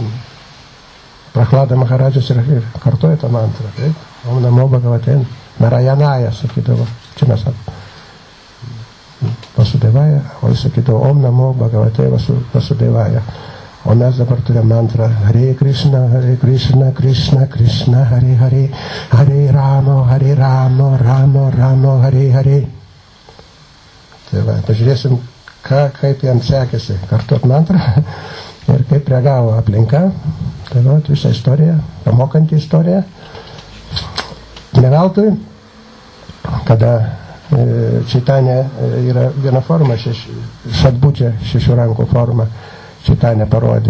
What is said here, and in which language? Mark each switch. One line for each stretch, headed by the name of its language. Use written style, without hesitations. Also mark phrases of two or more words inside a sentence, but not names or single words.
Lithuanian: Prahlada Maharadžas ir kartuoja tą mantrą, taip?
Sanskrit: Om Namo Bhagavate Narayanaya,
Lithuanian: sakydavo, čia mes Vasudevaya, o jis sakydavo
Sanskrit: Om Namo Bhagavate Vasudevaya.
Lithuanian: O mes dabar turime mantrą
Sanskrit: Hare Krishna, Krishna Krishna, Hare Hare, Hare Rama, Rama Rama, Hare Hare.
Lithuanian: Tai va, pažiūrėsim, kaip jam sekėsi kartuot mantrą ir kaip reagavo aplinka. Tai va, visą istoriją, pamokanti istoriją. Ne veltui, kada Čaitanė yra viena forma, šatbučia, 6 rankų forma, Čaitanė parodė.